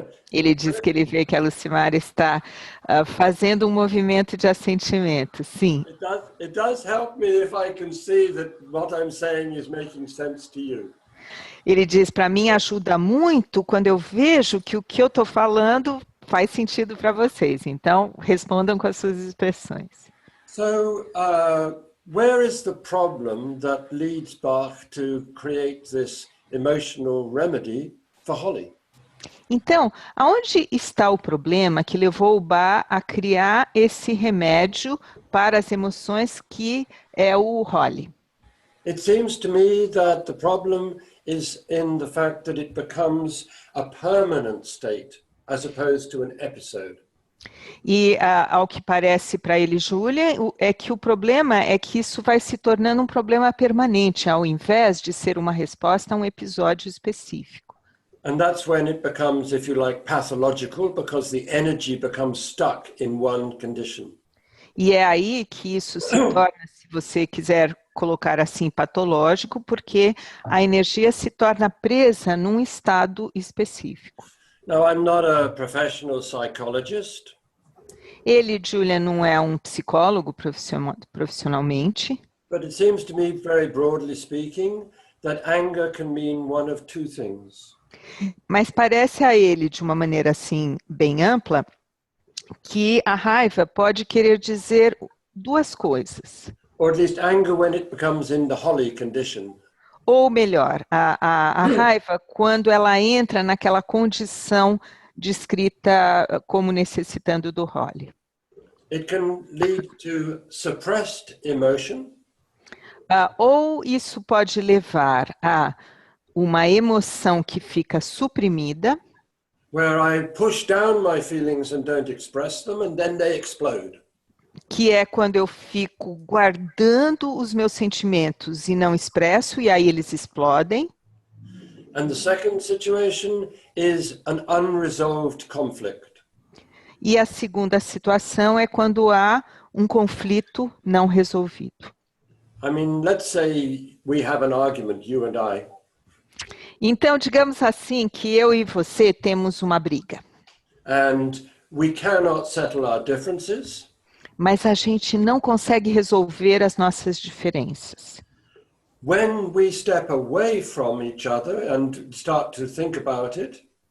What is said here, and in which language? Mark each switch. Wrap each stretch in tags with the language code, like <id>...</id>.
<pt>Ele diz que ele vê que a Lucimara está fazendo um movimento de assentimento. Sim,</pt> <en>It does help me if I can see that what I'm saying is making sense to you.</en> <pt>ele diz, para mim ajuda muito quando eu vejo que o que eu estou falando faz sentido para vocês. Então, respondam com as suas expressões.</pt> <en>So, where is the problem that leads Bach to create this emotional remedy for Holly?</en> <pt>Então, aonde está o problema que levou o Bach a criar esse remédio para as emoções que é o Holly?</pt> <en>It seems to me that the problem is in the fact that it becomes a permanent state as opposed to an episode.</en> <pt>E ao que parece para ele, Júlia, é que o problema é que isso vai se tornando um problema permanente, ao invés de ser uma resposta a um episódio específico.</pt> <en>And that's when it becomes, if you like, pathological, because the energy becomes stuck in one condition.</en> <pt>E é aí que isso se torna, se você quiser colocar assim, patológico, porque a energia se torna presa num estado específico.</pt> <en>Now, I'm not a professional psychologist,</en> <pt>Ele, Julia, não é um psicólogo profissionalmente,</pt> <en>but it seems to me, very broadly speaking, that anger can mean one of two things.</en> <pt>mas parece a ele, de uma maneira assim, bem ampla, que a raiva pode querer dizer duas coisas.</pt> <en>Or at least anger when it becomes in the Holly condition.</en> <pt>Ou melhor, a raiva quando ela entra naquela condição descrita como necessitando do Holly.</pt> <en>It can lead to suppressed emotion,</en> <pt>Ou isso pode levar a uma emoção que fica suprimida,</pt> <en>where I push down my feelings and don't express them, and then they explode.</en> <pt>que é quando eu fico guardando os meus sentimentos e não expresso, e aí eles explodem.</pt> <en>And the second situation is an unresolved conflict.</en> <pt>E a segunda situação é quando há um conflito não resolvido.</pt> <en>I mean, let's say we have an argument, you and I,</en> <pt>Então, digamos assim que eu e você temos uma briga,</pt> <en>and we cannot settle our differences.</en> <pt>mas a gente não consegue resolver as nossas diferenças.</pt> <en>When we step away from each other and start to think about it,</en>